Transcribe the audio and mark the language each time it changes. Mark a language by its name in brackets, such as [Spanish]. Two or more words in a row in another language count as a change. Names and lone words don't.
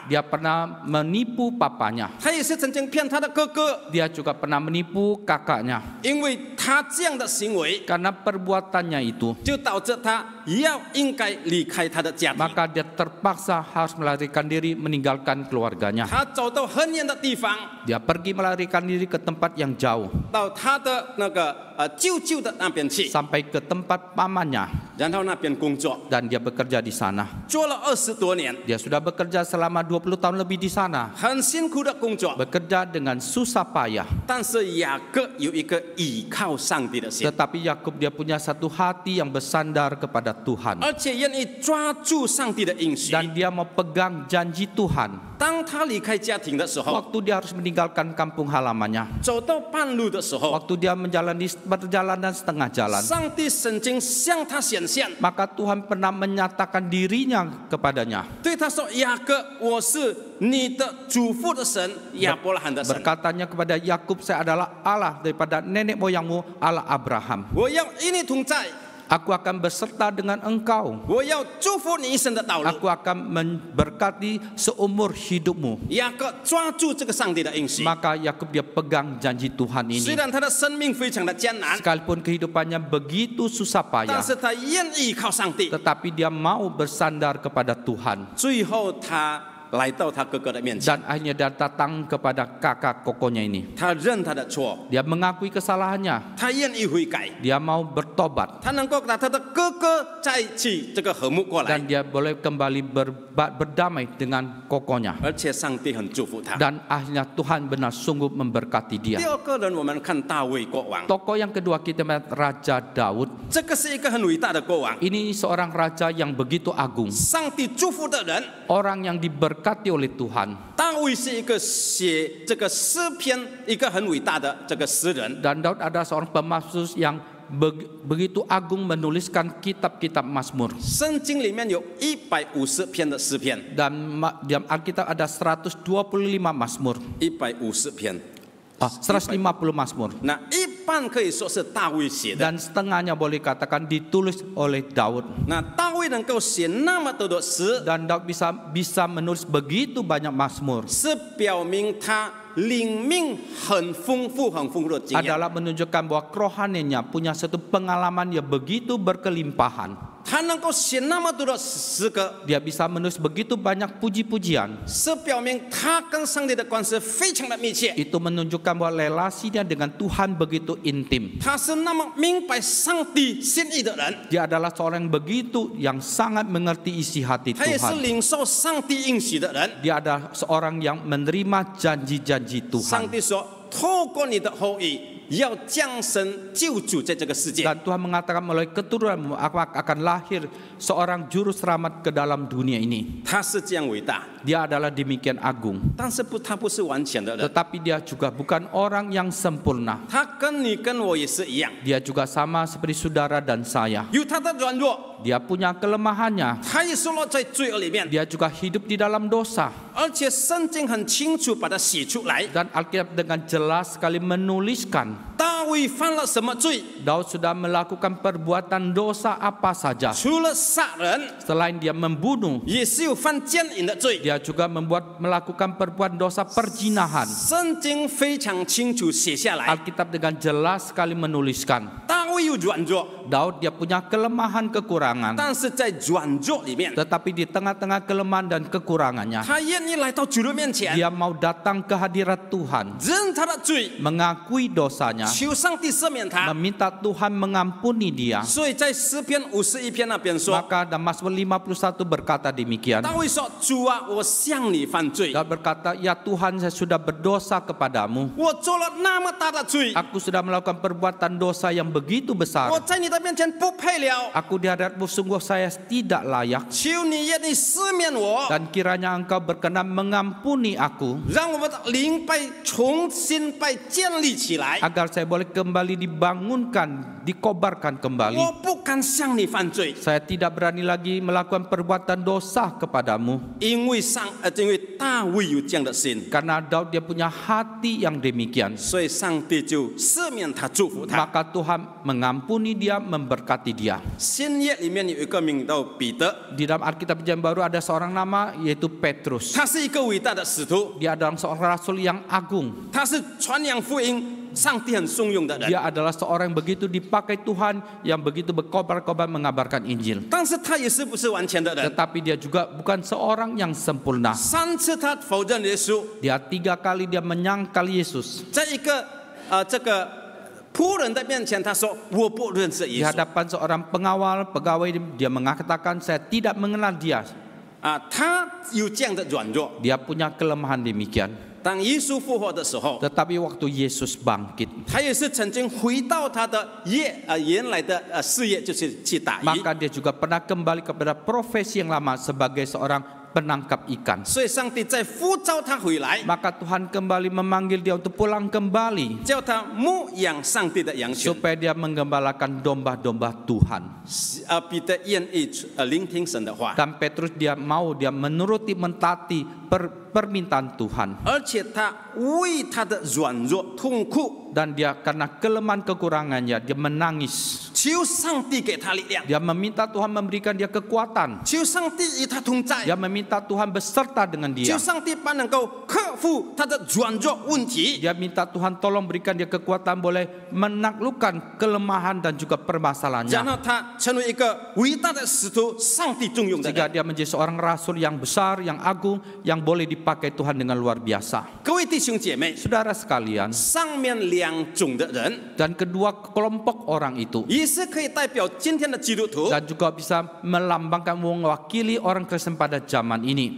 [Indonesian] Dia pernah menipu papanya. [Chinese] 他也是曾经骗他的哥哥， [Indonesian] Dia juga pernah menipu kakaknya. [Chinese] 因为他这样的行为， [Indonesian] Karena perbuatannya itu, [Chinese] 就导致他应该离开他的家庭。 [Indonesian] maka dia terpaksa harus melarikan diri meninggalkan keluarganya. [Chinese] 他走到很远的地方， [Indonesian] Dia pergi melarikan diri ke tempat yang jauh, [Chinese] 到他的那个舅舅的那边去， [Indonesian] sampai ke tempat pamannya, [Chinese] 然后那边工作， [Indonesian] dan dia bekerja di sana. [Chinese] 做了20多年， [Indonesian] Dia sudah bekerja selama 20 tahun lebih di sana, [Chinese] 很辛苦的工作。 [Indonesian] bekerja dengan susah payah. [Chinese] 但是雅各有一个倚靠上帝的心， [Indonesian] Tetapi Yakub dia punya satu hati yang bersandar kepada Tuhan, [Chinese] 而且愿意抓住上帝的应许。 [Indonesian] dan dia mau pegang janji Tuhan. [Chinese] 当他离开家庭的时候， [Indonesian] Waktu dia harus meninggalkan kampung halamannya, [Chinese] 走到半路的时候， [Indonesian] waktu dia menjalani perjalanan setengah jalan, [Chinese] 上帝曾经向他显现， [Indonesian] maka Tuhan pernah menyatakan dirinya kepadanya, [Chinese] 对他说：“雅各，我是你的祖父的神，亚伯拉罕的神。 [Indonesian] berkatanya kepada Yakub, saya adalah Allah daripada nenek moyangmu, Allah Abraham. [Chinese] 我要与你同在， [Indonesian] Aku akan berserta dengan engkau. [Chinese] 我要祝福你一生的道路。” [Indonesian] Aku akan memberkati seumur hidupmu. [Chinese] 雅各抓住这个上帝的应许， [Indonesian] Maka Yakub dia pegang janji Tuhan [Chinese] 虽 [Indonesian] ini. [Chinese] 然他的生命非常的艰难， [Indonesian] Sekalipun kehidupannya begitu susah [Chinese] 但 [Indonesian] payah, [Chinese] 是他愿意靠上帝。 [Indonesian] tetapi dia mau bersandar kepada Tuhan. [Chinese] 最后他来到他哥哥的面前， [Indonesian] Dan akhirnya dia datang kepada kakak kokonya ini. [Chinese] 他认他的错， [Indonesian] Dia mengakui kesalahannya. [Chinese] 他愿意悔改， [Indonesian] Dia mau bertobat. [Chinese] 他能够跟他的哥哥在一起，这个和睦过来， [Indonesian] Dan dia boleh kembali berdamai dengan kokonya. [Chinese] 而且上帝很祝福他。 [Indonesian] Dan akhirnya Tuhan benar sungguh memberkati [Chinese] 第 [Indonesian] dia. [Chinese] 二个人，我们看大卫国王， [Indonesian] Tokoh yang kedua kita melihat Raja Daud. [Chinese] 这个是一个很伟大的国王， [Indonesian] Ini seorang raja yang begitu agung. [Chinese] 上帝祝福的人。 [Indonesian] Orang yang diberkati oleh Tuhan. [Chinese] 大卫是一个写这个诗篇一个很伟大的这个诗人， [Indonesian] Dan Daud adalah seorang pemazmur yang begitu agung menuliskan kitab-kitab Mazmur. [Chinese] 圣经里面有150篇的诗篇， [Indonesian] Dan dalam Alkitab ada 125 Mazmur. [Chinese] 150 篇， [Indonesian] 150 Mazmur. [Chinese] 那一半可以说是大卫写的。 [Indonesian] Dan setengahnya boleh katakan ditulis oleh Daud. [Chinese] 那大卫能够写那么多的诗， [Indonesian] Dan Daud bisa menulis begitu banyak Mazmur. [Chinese] 是表明他灵命很丰富的经验。 [Indonesian] Adalah menunjukkan bahwa kerohaniannya punya satu pengalaman yang begitu berkelimpahan. [Chinese] 他能够写那么多的诗歌， [Indonesian] Dia bisa menulis begitu banyak puji-pujian. [Chinese] 是表明他跟上帝的关系非常的密切。 [Indonesian] Itu menunjukkan bahwa relasinya dengan Tuhan begitu intim. [Chinese] 他是那么明白上帝心意的人， [Indonesian] Dia adalah seorang yang sangat mengerti isi hati [Chinese] 他也是 [Indonesian] Tuhan. [Chinese] 领受上帝应许的人。 [Indonesian] Dia adalah seorang yang menerima janji-janji [Chinese] 上 [Indonesian] Tuhan. [Chinese] 帝说：“透过你的后裔，要降生救主在这个世界。” [Indonesian] Dan Tuhan mengatakan melalui keturunanmu akan lahir seorang juru selamat ke dalam dunia ini. [Chinese] 他是这样伟大， [Indonesian] Dia adalah demikian agung. [Chinese] 但是他不是完全的人， [Indonesian] Tetapi dia juga bukan orang yang sempurna. [Chinese] 他跟你跟我也是一样， [Indonesian] Dia juga sama seperti saudara dan saya. [Chinese] 有他的软弱， [Indonesian] Dia punya kelemahannya. [Chinese] 他也是落在罪恶里面， [Indonesian] Dia juga hidup di dalam dosa. [Chinese] 而且圣经很清楚把它写出来。 [Indonesian] Dan Alkitab dengan jelas sekali menuliskan [Chinese] 大卫犯了什么罪？ [Indonesian] Daud sudah melakukan perbuatan dosa apa saja. [Chinese] 除了杀人， [Indonesian] Selain dia membunuh, [Chinese] 也是有犯奸淫的罪。 [Indonesian] dia juga melakukan perbuatan dosa perzinahan. [Chinese] 圣经非常清楚写下来， [Indonesian] Alkitab dengan jelas sekali menuliskan, [Chinese] 大卫有软弱， [Indonesian] Daud dia punya kelemahan kekurangan. [Chinese] 但是在软弱里面， [Indonesian] Tetapi di tengah-tengah kelemahan dan kekurangannya, [Chinese] 他愿意来到主的面前， [Indonesian] dia mau datang ke hadirat Tuhan, [Chinese] 认他的罪， [Indonesian] mengakui dosanya, [Chinese] 求上帝赦免他。 [Indonesian] meminta Tuhan mengampuni dia. [Chinese] 所以在诗篇51篇那边说， [Indonesian] Maka dalam Mazmur 51 berkata demikian. [Chinese] 大卫说：“主啊，我向你犯罪， [Indonesian] Daud berkata, ya Tuhan, saya sudah berdosa kepadamu. [Chinese] 我做了那么大的罪， [Indonesian] Aku sudah melakukan perbuatan dosa yang begitu besar. [Chinese] 我在你的面前不配了。 [Indonesian] Aku di hadaratmu sungguh saya tidak layak. [Chinese] 求你愿意赦免我， [Indonesian] Dan kiranya engkau berkenan mengampuni aku, [Chinese] 让我们的灵被重新被建立起来。 [Indonesian] agar saya boleh kembali dibangunkan, dikobarkan kembali. [Chinese] 我不敢向你犯罪， [Indonesian] Saya tidak berani lagi melakukan perbuatan dosa kepadamu. [Chinese] 因为大卫有这样的心， [Indonesian] Karena Daud dia punya hati yang demikian. [Chinese] 所以上帝就赦免他，祝福他。 [Indonesian] Maka Tuhan mengampuni dia, memberkati dia. [Chinese] 新约里面有一个名叫彼得， [Indonesian] Di dalam Alkitab Perjanjian Baru ada seorang nama yaitu Petrus. [Chinese] 他是一个伟大的使徒， [Indonesian] Dia adalah seorang rasul yang agung. [Chinese] 他是传扬福音，上帝很颂用的人。 [Indonesian] Dia adalah seorang yang begitu dipakai Tuhan, yang begitu berkobar-kobar mengabarkan Injil. [Chinese] 但是他也是不是完全的人。 [Indonesian] Tetapi dia juga bukan seorang yang sempurna. [Chinese] 3 次他否认耶稣， [Indonesian] Dia 3 kali dia menyangkal Yesus. [Chinese] 在一个这个仆人的面前，他说我不认识 [Indonesian] Di [Chinese] 耶稣。 [Indonesian] hadapan seorang pegawai dia mengatakan saya tidak mengenal dia. [Chinese] 他有这样的软弱。 [Indonesian] Dia punya kelemahan demikian. [Chinese] 当耶稣复活的时候， [Indonesian] Tetapi waktu Yesus bangkit, [Chinese] 他也是曾经回到他的原来的事业，就是去打鱼。 [Indonesian] maka dia juga pernah kembali kepada profesi yang lama sebagai seorang penangkap ikan. [Chinese] 所以上帝再呼召他回来， [Indonesian] Maka Tuhan kembali memanggil dia untuk pulang kembali [Chinese] 叫他牧养上帝的羊群。 [Indonesian] supaya dia menggembalakan domba-domba Tuhan. [Chinese] 彼得愿意聆听神的话， [Indonesian] Dan Petrus dia menuruti mentaati permintaan Tuhan. [Chinese] 而且他为他的软弱痛苦， [Indonesian] Dan dia karena kelemahan kekurangannya dia menangis. [Chinese] 求上帝给他力量， [Indonesian] Dia meminta Tuhan memberikan dia kekuatan. [Chinese] 求上帝与他同在， [Indonesian] Dia meminta Tuhan beserta dengan dia. [Chinese] 求上帝把能够克服他的软弱问题。 [Indonesian] Dia minta Tuhan tolong berikan dia kekuatan boleh menaklukkan kelemahan dan juga [Chinese] 然 [Indonesian] permasalahannya. [Chinese] 后他成为一个伟大的使徒，上帝重用的 [Indonesian] Sehingga [Chinese] 人。 [Indonesian] dia menjadi seorang rasul yang besar, yang agung, yang boleh dipakai Tuhan dengan luar biasa. [Chinese] 各位弟兄姐妹， [Indonesian] Saudara sekalian, [Chinese] 上面2种的人， [Indonesian] dan kedua kelompok orang itu [Chinese] 也是可以代表今天的基督徒。 [Indonesian] dan juga bisa melambangkan mewakili orang Kristen pada zaman ini.